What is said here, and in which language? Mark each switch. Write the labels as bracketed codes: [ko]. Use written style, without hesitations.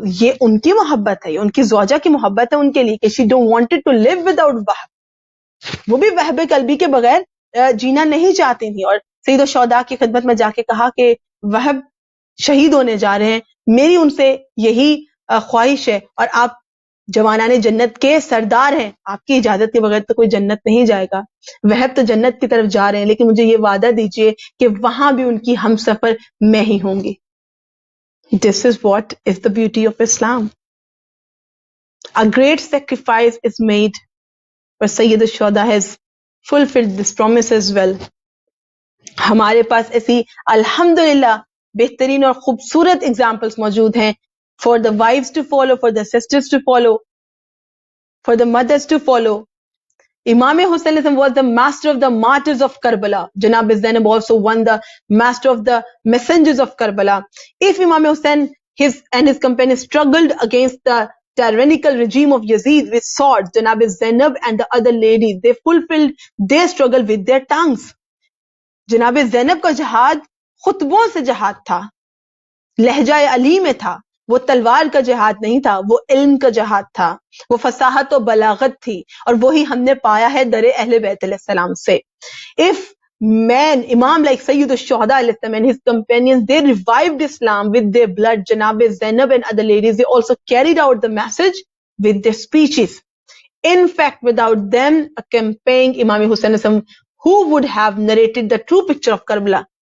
[ur] یہ ان کی محبت ہے, ان کی زوجہ کی محبت ہے ان کے لیے کہ [en] she don't wanted to live without [ur] وہب, وہ بھی وہب قلبی کے بغیر جینا نہیں چاہتی تھی, اور سید الشہداء کی خدمت میں جا کے کہا کہ وہب شہید ہونے جا رہے ہیں, میری ان سے یہی خواہش ہے, اور آپ جوانان جنت کے سردار ہیں, آپ کی اجازت کے بغیر تو کوئی جنت نہیں جائے گا. وہب تو جنت کی طرف جا رہے ہیں, لیکن مجھے یہ وعدہ دیجئے کہ وہاں بھی ان کی ہم سفر میں ہی ہوں گی. [en] This is what is the beauty of Islam. A great sacrifice is made, but Sayyid al-Shuhada has fulfilled this promise as well. [ur] ہمارے پاس ایسی الحمدللہ بہترین اور خوبصورت اگزامپلس موجود ہیں [en] for the wives to follow, [ur] for the sisters to follow, for the mothers to follow. [en] Imam Hussain was the master of the martyrs of Karbala. Janab Zainab also won the master of the messengers of Karbala. If Imam Hussain and his companions struggled against the tyrannical regime of Yazid with swords, Janab Zainab and the other ladies, they fulfilled their struggle with their tongues. [ur] جناب زینب کا جہاد خطبوں سے جہاد تھا, لہجہ علی میں تھا, وہ تلوار کا جہاد نہیں تھا, وہ علم کا جہاد تھا, وہ فصاحت و بلاغت تھی, اور وہی ہم نے پایا ہے در اہل بیت علیہ السلام سے. [en] If men, Imam like Sayyid al-Shuhada and his companions, they revived Islam with their blood, Janab Zainab and other ladies, they also carried out the message with their speeches. In fact, without them accompanying Imam Hussain, who would have narrated the true picture of Karbala?